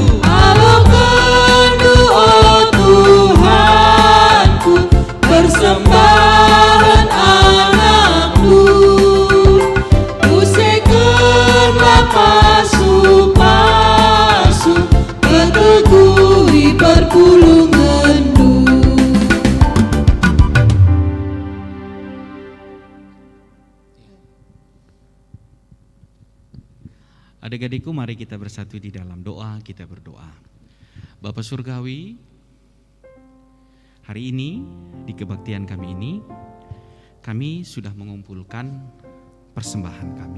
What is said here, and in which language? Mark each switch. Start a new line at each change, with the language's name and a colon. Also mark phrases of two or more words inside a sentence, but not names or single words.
Batak Karo: Alo kendu oh Tuhanku, persembahan anakmu. Usekenlah pasu-pasu, peteguhi perpulunganmu.
Indonesian: Adik-adikku, mari kita bersatu di dalam doa, kita berdoa. Bapa Surgawi, hari ini di kebaktian kami ini, kami sudah mengumpulkan persembahan kami.